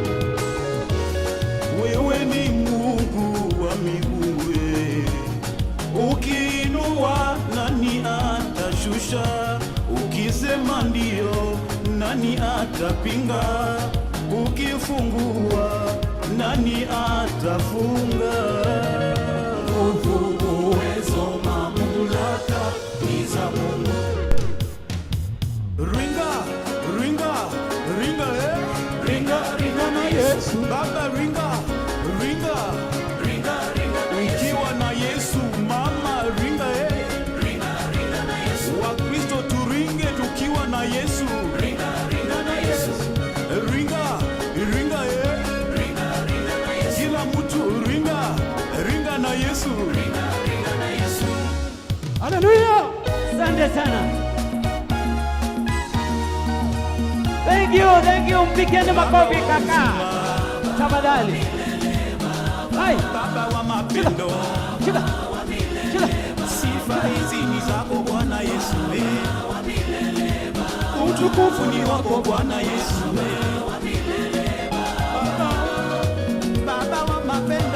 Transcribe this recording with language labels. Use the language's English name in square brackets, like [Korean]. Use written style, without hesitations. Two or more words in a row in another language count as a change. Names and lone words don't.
[Swahili] Wewe ni Mungu wa miungu, kutosha. Ukisema ndio, nani atapinga? Ukifungua, nani atafunga? Nguvu, uwezo, mamlaka ni za Mungu. Ringa, ringa, ringa, ringa, ringa na Yesu. Baba ringa, ringa, ringa, ringa na Yesu. Ukiwa na Yesu, mama ringa, ringa, ringa na Yesu. Wakristo turinge tukiwa na Yesu. Ringa, ringa na Yesu. Ringa, ringa, ringa, ringa na Yesu. Kila mtu ringa, ringa na Yesu. Ringa, ringa na Yesu. Haleluya! Asante sana. [English] Thank you. [Swahili] Mpigeni makofi kaka. Tafadhali. Hai. Baba wa mapendo. Shika. Sifa hizi ni zako Bwana Yesu. Utukufu ni wako Bwana Yesu. Baba wa mapendo.